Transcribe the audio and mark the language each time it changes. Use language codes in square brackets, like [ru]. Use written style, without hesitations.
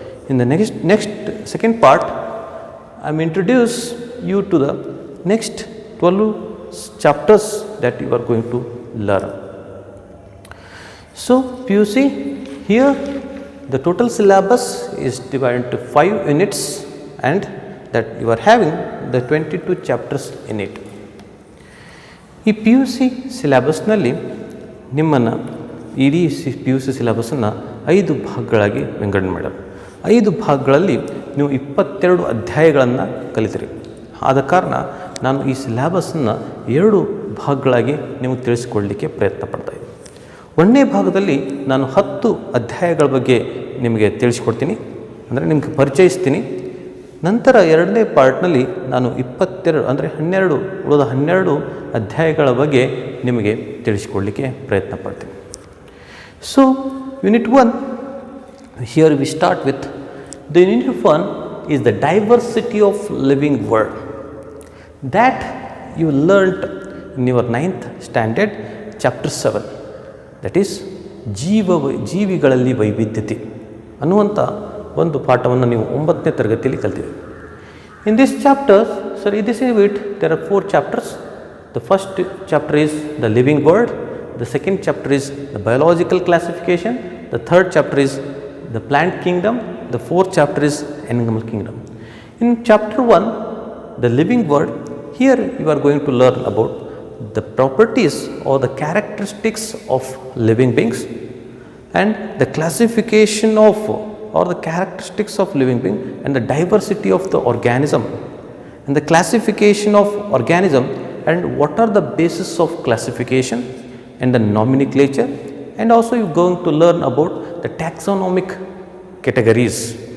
[en] In the next second part I am introduce you to the next 12 chapters that you are going to learn. So PUC, here the total syllabus is divided into 5 units and that you are having the 22 chapters in it. [kn] ಈ P U C ಸಿಲೆಬಸ್ನಲ್ಲಿ ನಿಮ್ಮನ್ನು ಇಡೀ P U C ಸಿಲೆಬಸ್ಸನ್ನು 5 ಭಾಗಗಳಾಗಿ ವಿಂಗಡಣೆ ಮಾಡ್ಯಾರ. 5 ಭಾಗಗಳಲ್ಲಿ ನೀವು 22 ಅಧ್ಯಾಯಗಳನ್ನು ಕಲಿತೀರಿ. ಆದ ಕಾರಣ ನಾನು ಈ ಸಿಲೆಬಸ್ಸನ್ನು 2 ಭಾಗಗಳಾಗಿ ನಿಮಗೆ ತಿಳಿಸಿಕೊಡಲಿಕ್ಕೆ ಪ್ರಯತ್ನ ಪಡ್ತಾಯಿದ್ದೀನಿ. 1ನೇ ಭಾಗದಲ್ಲಿ ನಾನು 10 ಅಧ್ಯಾಯಗಳ ಬಗ್ಗೆ ನಿಮಗೆ ತಿಳಿಸ್ಕೊಡ್ತೀನಿ, ಅಂದರೆ ನಿಮಗೆ ಪರಿಚಯಿಸ್ತೀನಿ. ನಂತರ 2ನೇ ಪಾರ್ಟ್ನಲ್ಲಿ ನಾನು 22 ಅಂದರೆ 12 ಅಧ್ಯಾಯಗಳ ಬಗ್ಗೆ ನಿಮಗೆ ತಿಳಿಸಿಕೊಡಲಿಕ್ಕೆ ಪ್ರಯತ್ನ ಪಡ್ತೀನಿ. [en] so unit 1, here we start with the unit 1 is the diversity of living world that you learned in your 9th standard chapter 7, that is [kn] ಜೀವಿಗಳಲ್ಲಿ ವೈವಿಧ್ಯತೆ ಅನ್ನುವಂಥ ಒಂದು ಪಾಠವನ್ನು ನೀವು 9ನೇ ತರಗತಿಯಲ್ಲಿ ಕಲ್ತಿದ್ದೀರಿ. [en] In this chapter, this is it, there are 4 chapters. The first chapter is the living world, the second chapter is the biological classification, the third chapter is the plant kingdom, the fourth chapter is animal kingdom. In chapter 1, the living world, here you are going to learn about the properties or the characteristics of living beings and the classification of or the characteristics of living being and the diversity of the organism and the classification of organism and what are the basis of classification and the nomenclature, and also you are going to learn about the taxonomic categories.